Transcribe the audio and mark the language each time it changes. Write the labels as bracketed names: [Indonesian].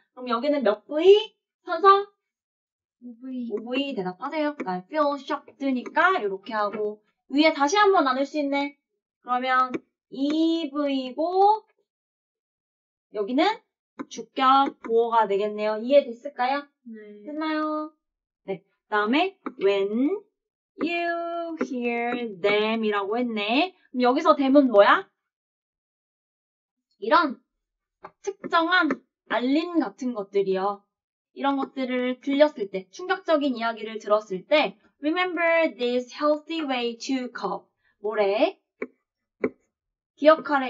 [Korean] 그럼 여기는 몇 부위? 선서? OV 대답하세요. 그다음에 [English] feel shocked [Korean] 니까 이렇게 하고 위에 다시 한번 나눌 수 있네. 그러면 EV고 여기는 주격 보어가 되겠네요. 이해됐을까요? 네. 됐나요? 네. 그다음에 [English] when you hear them [Korean] 이라고 했네. 그럼 여기서 them은 뭐야? 이런 특정한 알림 같은 것들이요. 이런 것들을 들렸을 때, 충격적인 이야기를 들었을 때 [English] remember this healthy way to cope. [Korean] 뭐래? 기억하래.